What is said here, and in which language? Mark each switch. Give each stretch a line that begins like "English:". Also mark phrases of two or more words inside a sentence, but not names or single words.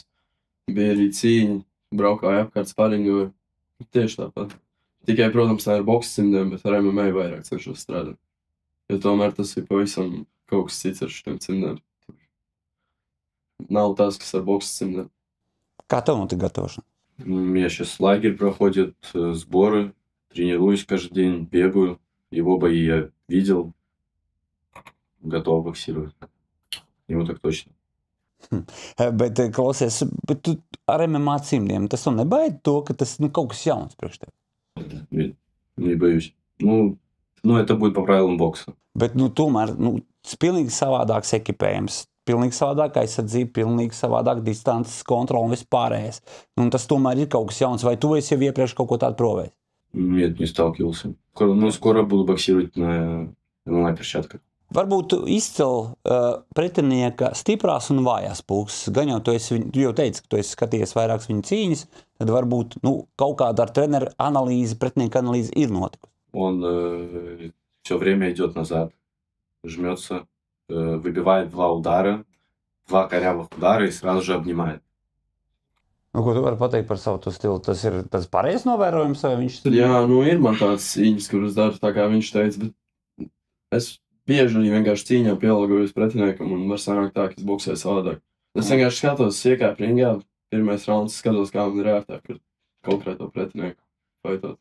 Latvian: Bija arī cīņa, braukāja apkārt sparingoju. Tieši tāpat. Tikai, protams, ne ar boks cimdiem, bet ar MMA vairāk cenšos strādāt. Jo tomēr tas ir pavisam kaut kas cits ar šiem cimdiem. Nav tas, kas ar boks cimdiem. Kā tev notika gatavošana?
Russian: У меня сейчас лагерь проходит, сборы, тренируюсь каждый день, бегаю. Его бои я видел, готов боксировать. Ему так точно.
Latvian: Bet, klausies, bet tu ar MMA cimdiem, tas nebaida to, ka tas kaut kas jauns priekš tev?
Russian: Не боюсь. Ну, это будет по правилам бокса.
Latvian: Bet, tomēr, pilnīgi savādāks ekipējums, pilnīgi savādāk aizsardzība, pilnīgi savādāk distances kontrola un vispārējais. Tas tomēr ir kaut kas jauns, vai tu esi jau iepriekš kaut ko tādu provējis?
Russian: Нет, не сталкивался. Скоро буду боксировать на перчатках.
Latvian: Varbūt tu izcel pretinieka stiprās un vājās puses. Gan jau tu jau teici, ka tu esi skatījies vairākas viņa cīņas, tad varbūt kaut kāda ar treneru analīzi, pretinieka analīzi ir notikusi.
Russian: Он все время идет назад, жмется, выбивает 2 удара, 2 корявых удара и сразу же обнимает.
Latvian: Ko tu vari pateikt par savu stilu? Tas ir tas pareizs novērojums, vai viņš... Jā, ir man tāds cīņas, kuras daru tā, kā viņš teica, bet es bieži arī vienkārši cīņā pielāgojos pretiniekam un var sanākt tā, ka es boksēju savādāk. Es vienkārši skatos, iekāpu ringā, pirmais rauns, skatos, kā man ir ērtāk ar konkrēto pretinieku faitot.